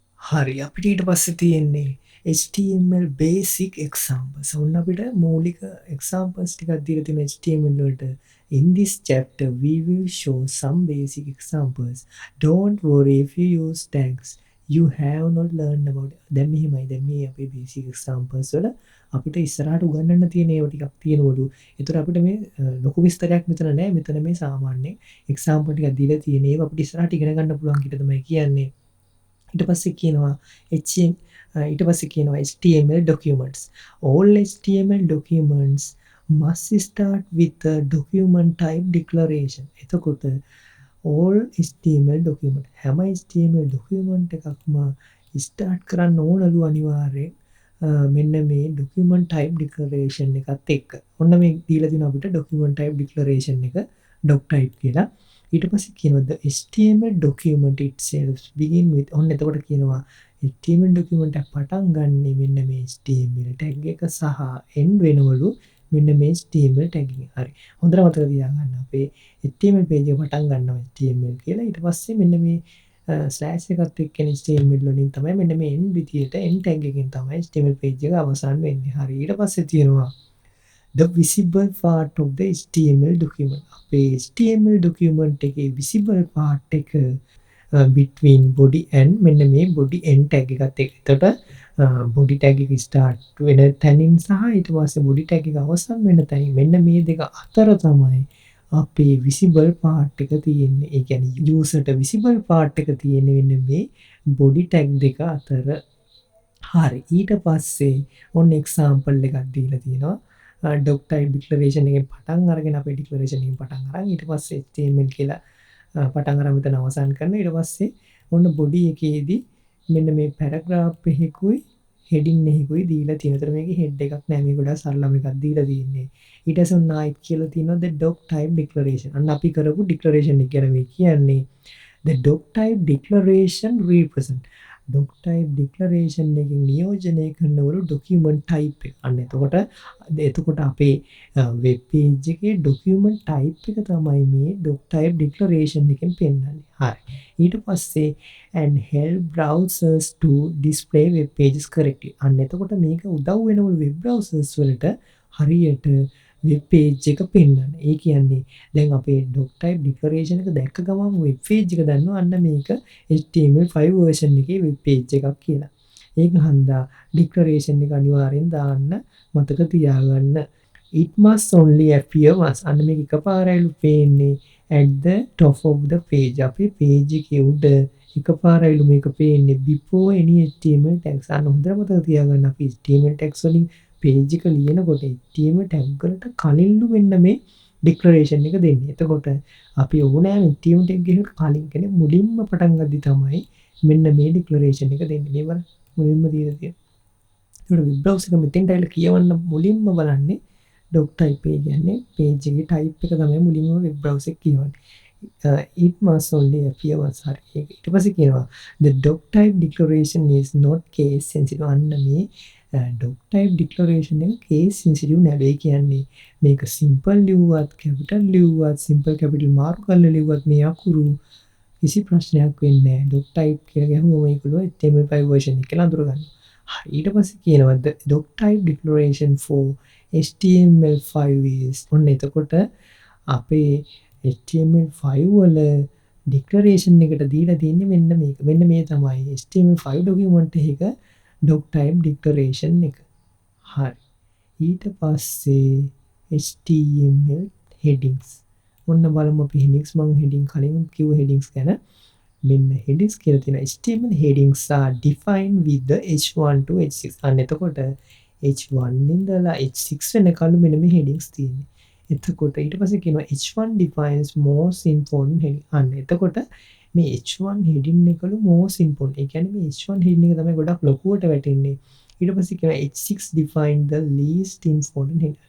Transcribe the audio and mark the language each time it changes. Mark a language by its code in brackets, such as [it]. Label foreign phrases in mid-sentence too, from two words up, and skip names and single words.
[si] හරි අපිට ඊට පස්සේ තියෙන්නේ [en] HTML basic examples. [si] ඔන්න අපිට මූලික examples ටිකක් දීලා තියෙන HTML වලට. [en] In this chapter we will show some basic examples. Don't worry if you use tags. You have not learned about it. [si] දැන් මෙහිමයි. දැන් මේ අපේ basic examples වල අපිට ඉස්සරහට උගන්වන්න තියෙන ඒවා ටිකක් තියෙනවලු. ඒතර අපිට මේ ලොකු විස්තරයක් මෙතන නැහැ. මෙතන මේ සාමාන්‍ය example ටිකක් දීලා තියෙන ඒවා අපිට ඉස්සරහට ඉගෙන ගන්න පුළුවන් කියලා තමයි කියන්නේ. ඊට පස්සේ කියනවා HTML documents. [en] All HTML documents must start with a document type declaration. [si] එතකොට [en] all HTML document [si] හැම [en] HTML document [si] එකක්ම start කරන්න ඕනලු අනිවාර්යෙන් මෙන්න මේ [en] document type declaration [si] එකත් එක්ක. ඔන්න මේ දීලා තියෙනවා අපිට [en] document type declaration [si] එක [en] doc type [si] කියලා. ඊට පස්සේ කියනවා [en] the HTML document itself begin with [si] ඔන්න එතකොට කියනවා [en] HTML document [si] එක පටන් ගන්නෙ මෙන්න මේ [en] HTML tag [si] එක සහ end වෙනවලු මෙන්න මේ [en] HTML tag [si] එකෙන්. හරි. හොඳට මතක තියාගන්න අපේ [en] HTML page [si] එක පටන් ගන්නවා HTML කියලා. ඊට පස්සේ මෙන්න මේ ස්ලෑෂ් එකත් එක්ක HTML වලින් තමයි මෙන්න මේ end විදියට [en] end tag [si] එකෙන් තමයි [en] HTML page [si] එක අවසන් වෙන්නේ. හරි. ඊට පස්සේ තියෙනවා [en] the visible part of the HTML document. [si] අපේ [en] HTML document [si] එකේ [en] visible part [si] එක [en] between body and [si] මෙන්න මේ [en] body end tag [si] එකත් එක්ක. එතකොට [en] body tag [si] එක start වෙන තැනින් සහ ඊට පස්සේ [en] body tag [si] එක අවසන් වෙන තැනින් මෙන්න මේ දෙක අතර තමයි අපේ [en] visible part [si] එක තියෙන්නේ. ඒ කියන්නේ user ට [en] visible part [si] එක තියෙන්නේ මෙන්න මේ [en] body tag [si] දෙක අතර. හරි. ඊට පස්සේ ඔන්න example එකක් දීලා තියෙනවා. [en] doc type declaration [si] එකෙන් පටන් අරගෙන අපේ declaration එකෙන් පටන් අරන් ඊට පස්සේ HTML කියලා පටන් අරන් මෙතන අවසන් කරන ඊට පස්සේ ඔන්න body එකේදී මෙන්න මේ paragraph එකකුයි heading එකකුයි දීලා තියෙනවා. ඒතර මේකේ head එකක් නෑ මේ ගොඩක් සරලම එකක් දීලා තියෙන්නේ. ඊට පස්සේ ඔන්න ආයිත් කියලා තියෙනවා [en] the doc type declaration. [si] අන්න අපි කරපු declaration එක ගැන මේ කියන්නේ [en] the doc type declaration represent doc type declaration [si] එකෙන් නියෝජනය කරනවලු [en] document type [si] එක. අන්න එතකොට අපේ [en] web page [si] එකේ [en] document type [si] එක තමයි මේ [en] doc type declaration [si] එකෙන් පෙන්නන්නේ. හරි. ඊට පස්සේ [en] and help browsers to display web pages correctly. [si] අන්න එතකොට මේක උදව් වෙනවලු [en] web browsers [si] වලට හරියට [en] web page [si] එක පෙන්වන්න. ඒ කියන්නේ දැන් අපේ [en] doc type declaration [si] එක දැක්ක ගමන් [en] web page [si] එක දන්නවා අන්න මේක [en] HTML5 version [si] එකේ [en] web page [si] එකක් කියලා. ඒක හන්දා declaration එක අනිවාර්යෙන් දාන්න මතක තියාගන්න. [en] It must only appear once. [si] අන්න මේක එකපාරයිලු පේන්නේ [en] at the top of the page. [si] අපේ page එකේ උඩ එකපාරයිලු මේක පේන්නේ [en] before any HTML tags. [si] අන්න හොඳට මතක තියාගන්න අපි [en] HTML tags [si] වලින් page එක ලියනකොට [en] HTML tag [si] වලට කලින්ලු මෙන්න මේ declaration එක දෙන්නේ. එතකොට අපි ඕනෑම [en] HTML tag [si] එකකට කලින් කියන්නේ මුලින්ම පටන් ගද්දි තමයි මෙන්න මේ declaration එක දෙන්නේ. මේ බලන්න මුලින්ම දීලා තියෙනවා. ඒකට [en] web browser [si] එක මෙතෙන්ට ඇවිල්ලා කියවන්න මුලින්ම බලන්නේ [en] doc type [si] එක කියන්නේ page එකේ type එක තමයි මුලින්ම [en] web browser [si] එක කියවන්නේ. [en] It must only appear once. [si] හරි. ඊට පස්සේ කියනවා [en] the doc type declaration is not case sensitive. [si] අන්න මේ [en] doc type declaration [si] එක [en] case sensitive [si] නෑ. ඒ කියන්නේ මේක simple ලිව්වත් capital ලිව්වත් [en] simple capital [si] මාරු කරලා ලිව්වත් මේ අකුරු කිසි ප්‍රශ්නයක් වෙන්නේ නෑ. [en] doc type [si] කියලා ගහුවම මේකලෝ [en] HTML5 version [si] එක කියලා අඳුර ගන්න. හරි. ඊට පස්සේ කියනවා [en] the doc type declaration for HTML5 is [si] ඔන්න එතකොට අපේ HTML5 වල declaration එකට දීලා තියෙන්නේ මෙන්න මේක. මෙන්න මේ තමයි [en] HTML5 document [si] එක [en] doc type declaration [si] එක. හරි. ඊට පස්සේ [en] HTML headings. [si] ඔන්න බලමු අපි headings මම heading කලින් කිව්ව headings ගැන. [en] මෙන්න headings [si] කියලා තියෙන [en] HTML headings are defined with the h1 to h6. [si] අන්න එතකොට h1 ඉඳලා h6 වෙනකල් මෙන්න මේ headings තියෙන්නේ. එතකොට ඊට පස්සේ කියනවා [en] h1 defines most important heading. [si] අන්න එතකොට මේ [en] h1 heading [si] එකලු [en] most important. [si] ඒ කියන්නේ මේ [en] h1 heading [si] එක තමයි ගොඩක් ලොකුවට වැටෙන්නේ. ඊට පස්සේ කියනවා [en] h6 define the least important heading.